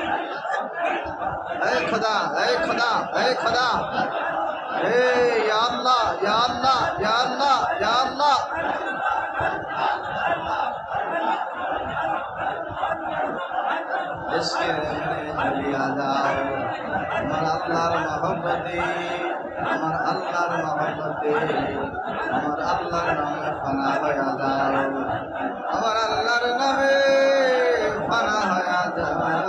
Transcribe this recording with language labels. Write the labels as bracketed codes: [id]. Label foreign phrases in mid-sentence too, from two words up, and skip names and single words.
[ur] اے خدا اے خدا اے خدا اے یا اللہ [bn] یا اللہ یا اللہ یا اللہ عشق জ্বালিয়া দাও আমার আল্লাহর মহব্বতে আমার আল্লাহর মহব্বতে আমার আল্লাহর নামে ফানা হয়ে যাও আমার আল্লাহর নামে ফানা হয়ে যাও